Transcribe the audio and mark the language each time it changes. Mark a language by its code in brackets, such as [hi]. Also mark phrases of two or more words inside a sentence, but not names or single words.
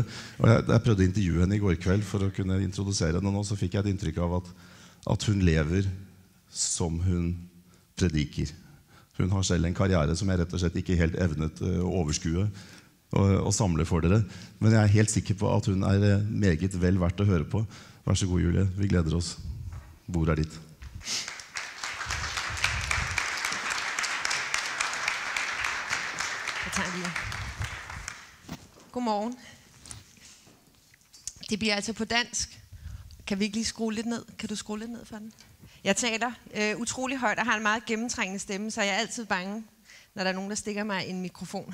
[no] Og jeg prøvde å intervjue henne i går kveld for å kunne introdusere henne nå, så fikk jeg et inntrykk av at hun lever som hun prediker. Hun har selv en karriere som jeg rett og slett ikke helt evnet å overskue og samle for dere. Men jeg helt sikker på at hun meget vel verdt å høre på. Vær så god, Julie. Vi gleder oss. Bordet ditt. [da] Jeg tager lige. Godmorgen. Det bliver altså på dansk. Kan vi ikke lige skrue lidt ned? Kan du skrue lidt ned for den? Jeg taler utrolig højt og har en meget gennemtrængende stemme, så jeg er altid bange, når der er nogen, der stikker mig en mikrofon.